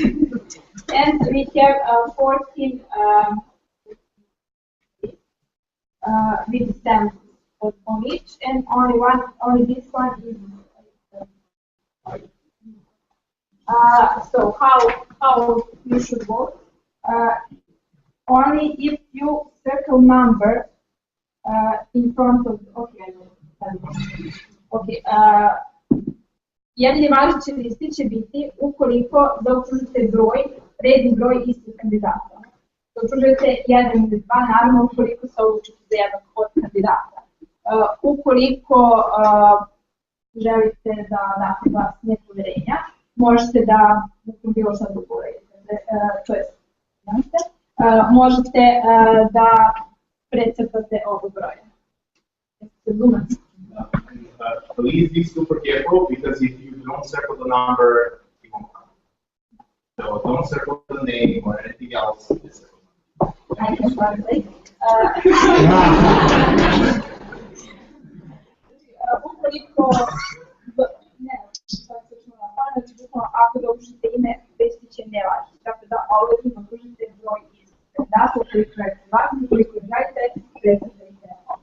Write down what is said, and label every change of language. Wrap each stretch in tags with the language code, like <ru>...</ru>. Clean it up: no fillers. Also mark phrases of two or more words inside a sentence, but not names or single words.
<en>And we have 14 with stamps on each, and only this one is. So how you should vote? Only if you circle number in front of. Okay.</en> <sr>Jedini važeći listi će biti ukoliko zaokružite broj, redni broj istih kandidata. Zaokružujete 1 ili 2, naravno ukoliko se odlučite za jedan od kandidata. Ukoliko želite da date glas nepoverenja, možete da bilo šta drugo možete da precrtate ovo broje.</sr> <en>Please be super careful because if you don't circle the number, it won't count. So don't circle the name or anything else. I can translate.</en> <sr>Ukoliko ako zaokružite ime, listi će ne važiti. Tako da ovdje zaokružite broj iz kandidata, ukoliko je važno, ukoliko želite, precrtajte ovo.</sr>